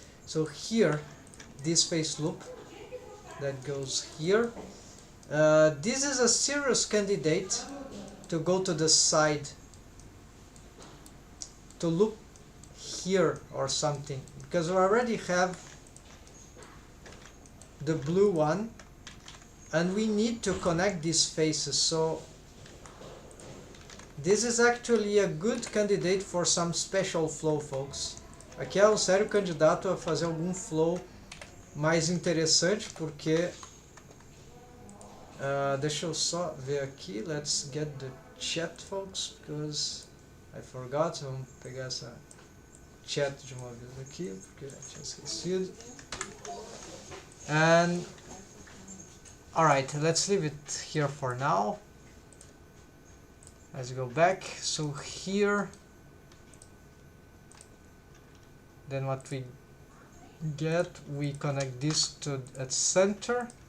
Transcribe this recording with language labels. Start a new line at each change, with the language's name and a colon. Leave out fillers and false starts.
English: So here, this face loop that goes here, this is a serious candidate to go to the side, to loop here or something, because we already have the blue one and we need to connect these faces. So this is actually a good candidate for some special flow, folks.
Portuguese: Aqui é um sério candidato a fazer algum flow mais interessante, porque Deixa eu só ver aqui.
English: Let's get the chat, folks, because I forgot.
Portuguese: Vamos pegar essa chat de uma vez aqui, porque eu tinha esquecido.
English: And alright, let's leave it here for now. Let's go back. So here, then what we get, we connect this to at center.